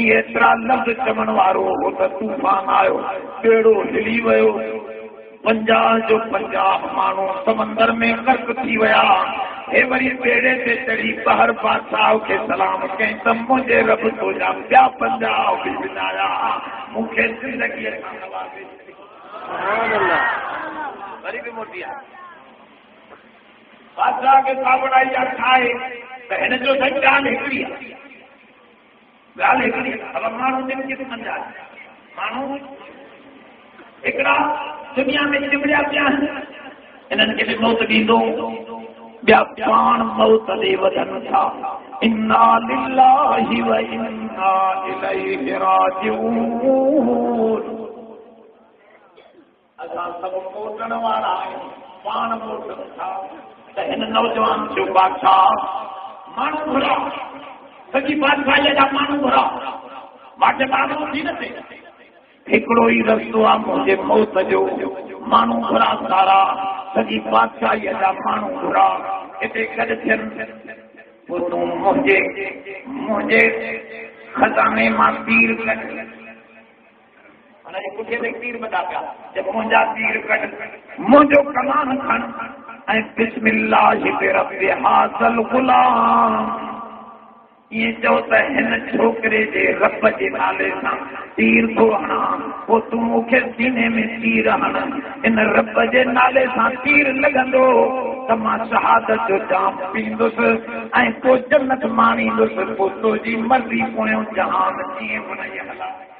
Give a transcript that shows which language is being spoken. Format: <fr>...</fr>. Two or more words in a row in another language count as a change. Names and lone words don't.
<sd>एतिरा लफ़्ज़ चवण वारो हो त तूफ़ान आयो ॿेड़ो हिली वियो 50 जो 50 माण्हू समंदर में गर्क थी विया हे वरी ॿेड़े ते चढ़ी ॿाहिरि बादशाह खे सलाम कई त मुंहिंजे रब तुंहिंजा ॿिया 50 बि विञाया मूंखे ज़िंदगीअ खां नवाज़े वरी बि मोटी आहे बादशाह खे कावड़ाई ठाहे त हिन जो साईं ॻाल्हि हिकिड़ी आहे अब माण्हू ॿिनि क़िस्मनि जा माण्हू हिकिड़ा दुनिया में चिमड़िया पिया आहिनि हिननि खे बि मौत ॾींदो ॿिया पाण मौत ॾे वधनि था</sd> <ar>إنا لله وإنا إليه راجعون</ar> <sd>असां सभु मोटण वारा आहियूं पाण मोटनि था त हिन नौजवान जो बादशाह माण्हू घुरा सॼी बादशाहीअ जा माण्हू घुरा मां माण्हू थी न थिए हिकिड़ो ई रस्तो आहे मुंहिंजे मौत जो माण्हू घुरा सारा सॼी बादशाहीअ जा माण्हू घुरा हिते गॾु थियनि पोइ तूं मुंहिंजे खज़ाने मां तीर कढ हुनजे पुठीअ ते तीर बता पिया जब मुंहिंजा तीर कढ मुंहिंजो कमान खण ऐं</sd> <ar>بسم الله برب هذا الغلام</ar> <sd>इएं चओ त हिन छोकिरे जे रब जे नाले सां तीर थो हणां पोइ तूं मूंखे सीने में तीर हण इन रब जे नाले सां तीर लॻंदो त मां शहादत जो जाम पींदुसि ऐं पोइ जन्नत माणींदुसि पोइ तुंहिंजी मर्ज़ी पोयों जहान जीअं बणाई हलां</sd>